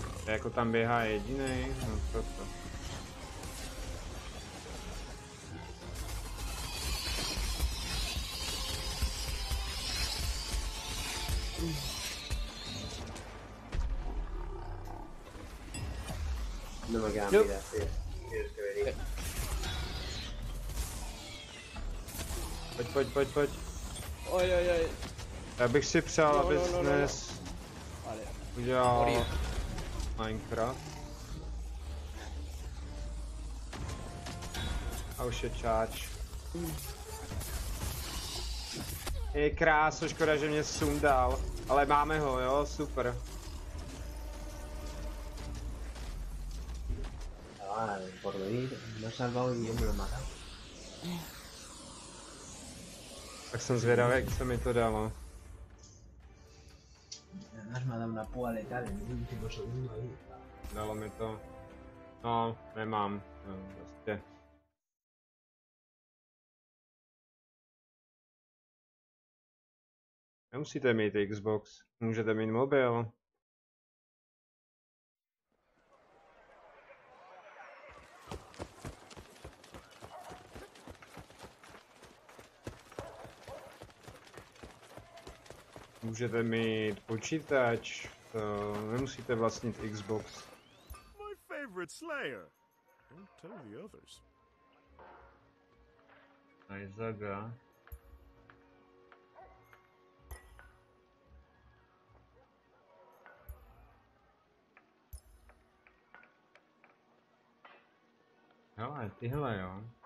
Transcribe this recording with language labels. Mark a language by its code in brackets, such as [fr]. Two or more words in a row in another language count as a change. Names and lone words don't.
[cs] Jako tam běhá jediný, no proto. [es] No me quedan Yo- vidas, tío. Tienes que venir. [cs] Pojď. Oj. Já bych si přál, [es] No, [cs] abys [es] no. [cs] dnes [es] Vale. [cs] udělal [es] Morir. [cs] Minecraft. A už je čáč. Je kráso, škoda, že mě sundal. Ale máme ho, jo, super. [es] Por venir, me has salvado y yo me lo he matado. [cs] Tak jsem zvědavý, jak se mi to dalo. [es] Además me ha dado una púa letal en el último segundo ahí. [cs] Dalo mi to. No, nemám. No, prostě. Nemusíte mít Xbox, můžete mít mobil. Můžete mít počítač, to nemusíte vlastnit Xbox. [en] My favorite Slayer. Don't tell the others. [cs] Isaaca. Hele, tyhle jo.